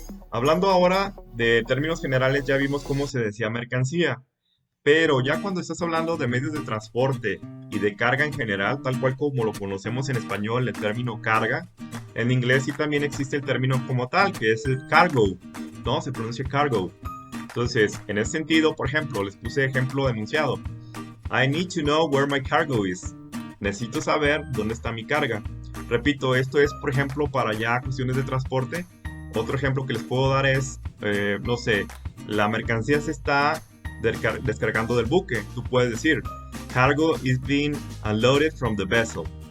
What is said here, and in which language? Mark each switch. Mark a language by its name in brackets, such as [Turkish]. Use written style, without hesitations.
[Spanish] Hablando ahora de términos generales, ya vimos cómo se decía mercancía, pero ya cuando estás hablando de medios de transporte y de carga en general, tal cual como lo conocemos en español, el término carga, en inglés sí también existe el término como tal, que es el cargo, ¿no? Se pronuncia cargo. Entonces, en ese sentido, por ejemplo, les puse ejemplo enunciado. [English] I need to know where my cargo is. [Spanish] Necesito saber dónde está mi carga. Repito, esto es, por ejemplo, para ya cuestiones de transporte. Otro ejemplo que les puedo dar es, no sé, la mercancía se está descargando del buque. Tú puedes decir, [English] cargo is being unloaded from the vessel.